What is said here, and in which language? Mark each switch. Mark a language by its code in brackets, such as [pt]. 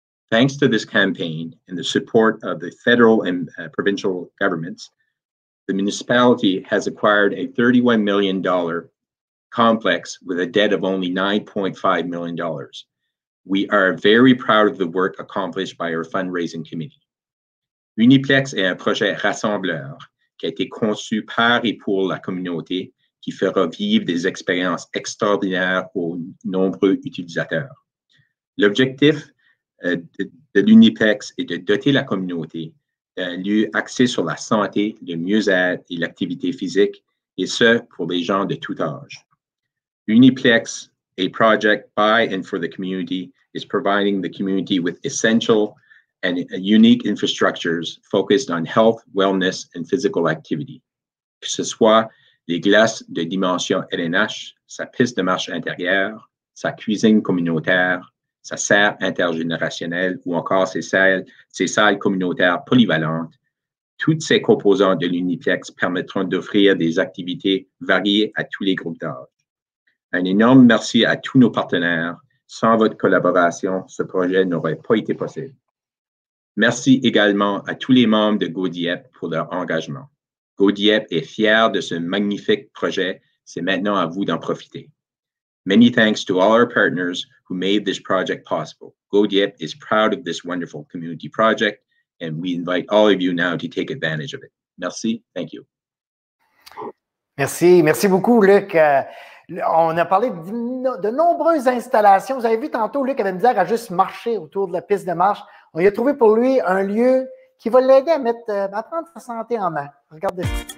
[en] Thanks to this campaign and the support of the federal and provincial governments, the municipality has acquired a $31 million complex with a debt of only $9.5 million. We are very proud of the work accomplished by our fundraising committee. [fr] Uniplex est un projet rassembleur qui a été conçu par et pour la communauté qui fera vivre des expériences extraordinaires aux nombreux utilisateurs. L'objectif de l'Uniplex est de doter la communauté d'un lieu axé sur la santé, le mieux-être et l'activité physique, et ce, pour les gens de tout âge. [en] Uniplex, a project by and for the community, is providing the community with essential and unique infrastructures focused on health, wellness, and physical activity. [fr] Que ce soit les glaces de dimension LNH, sa piste de marche intérieure, sa cuisine communautaire, sa serre intergénérationnelle ou encore ses salles communautaires polyvalentes, toutes ces composantes de l'Uniplex permettront d'offrir des activités variées à tous les groupes d'âge. Un énorme merci à tous nos partenaires. Sans votre collaboration, ce projet n'aurait pas été possible. Merci également à tous les membres de GoDiep pour leur engagement. GoDiep est fier de ce magnifique projet. C'est maintenant à vous d'en profiter. [en] Many thanks to all our partners who made this project possible. GoDiep is proud of this wonderful community project, and we invite all of you now to take advantage of it. [fr] Merci. [en] Thank you. [fr] Merci. Merci beaucoup, Luc. On a parlé de nombreuses installations. Vous avez vu tantôt, Luc avait misère à juste marcher autour de la piste de marche. On y a trouvé pour lui un lieu qui va l'aider à prendre sa santé en main. Regardez ça.